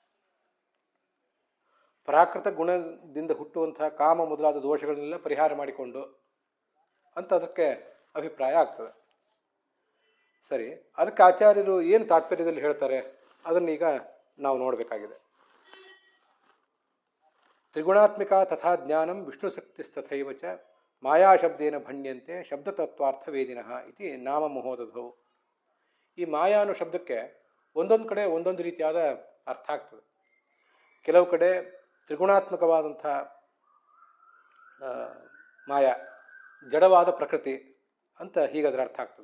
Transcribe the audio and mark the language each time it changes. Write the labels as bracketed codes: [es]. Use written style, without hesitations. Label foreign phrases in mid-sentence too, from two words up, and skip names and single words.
[kn] ಪ್ರಾಕೃತ ಗುಣದಿಂದ ಹುಟ್ಟುವಂತಹ ಕಾಮ ಮೊದಲಾದ ದೋಷಗಳನ್ನೆಲ್ಲ ಪರಿಹಾರ ಮಾಡಿಕೊಂಡು ಅಂತ ಅದಕ್ಕೆ ಅಭಿಪ್ರಾಯ ಆಗ್ತದೆ. ಸರಿ, ಅದಕ್ಕೆ ಆಚಾರ್ಯರು ಏನು ತಾತ್ಪರ್ಯದಲ್ಲಿ ಹೇಳ್ತಾರೆ ಅದನ್ನೀಗ ನಾವು ನೋಡಬೇಕಾಗಿದೆ. [sa] ತ್ರಿಗುಣಾತ್ಮಿಕ ತಥಾ ಜ್ಞಾನಂ ವಿಷ್ಣುಶಕ್ತಿಸ್ತಥೈವ ಚ ಮಾಯಾಶಬ್ದೇನ ಭಣ್ಯಂತೆ ಶಬ್ದತತ್ವಾರ್ಥ ವೇದಿನಃ ಇತಿ ನಾಮ ಮಹೋದಧೌ. [kn] ಈ ಮಾಯಾ ಅನ್ನೋ ಶಬ್ದಕ್ಕೆ ಒಂದೊಂದು ಕಡೆ ಒಂದೊಂದು ರೀತಿಯಾದ ಅರ್ಥ ಆಗ್ತದೆ. ಕೆಲವು ಕಡೆ ತ್ರಿಗುಣಾತ್ಮಕವಾದಂಥ ಮಾಯಾ, ಜಡವಾದ ಪ್ರಕೃತಿ ಅಂತ ಹೀಗದರ ಅರ್ಥ ಆಗ್ತದೆ.